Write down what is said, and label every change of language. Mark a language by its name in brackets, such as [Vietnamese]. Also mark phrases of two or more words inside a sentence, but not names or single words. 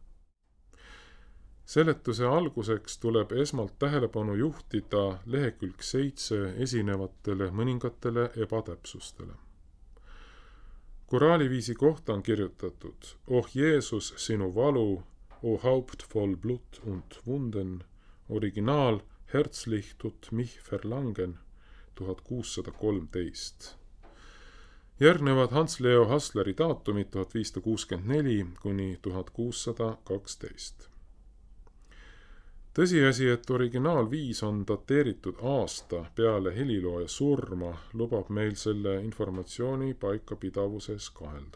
[Estonian] Seletuse alguseks tuleb esmalt tähelepanu juhtida lehekülg 7 esinevatele mõningatele ebatäpsustele. Koraaliviisi kohta on kirjutatud: Oh Jeesus, sinu valu, [German] o Haupt voll Blut und Wunden, originaal Herzlich tut mich verlangen, 1613. [Estonian] Järgnevad Hans-Leo Hassleri daatumid 1564 kuni 1612. Tõsiasi, et originaalviis on dateeritud aasta peale helilooja surma, lubab meil selle informatsiooni paikapidavuses kahelda.